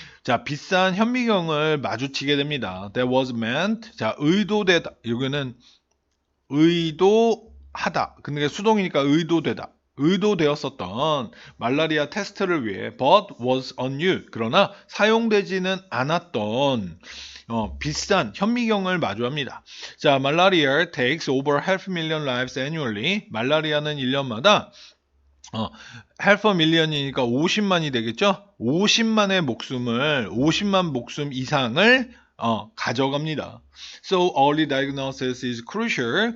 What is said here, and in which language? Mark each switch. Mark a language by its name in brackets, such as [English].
[Korean] 자, 비싼 현미경을 마주치게 됩니다. [English] That was meant, [Korean] 자, 의도되다, 여기는 의도하다, 근데 수동이니까 의도되다, 의도되었었던 말라리아 테스트를 위해 [English] but was unused, [Korean] 그러나 사용되지는 않았던 비싼 현미경을 마주합니다. [English] 자, 말라리아 takes over 500,000 lives annually. [Korean] 말라리아는 1년마다 [English] half a million [Korean] 이니까 50만이 되겠죠? 50만 목숨 이상을 가져갑니다. [English] So early diagnosis is crucial.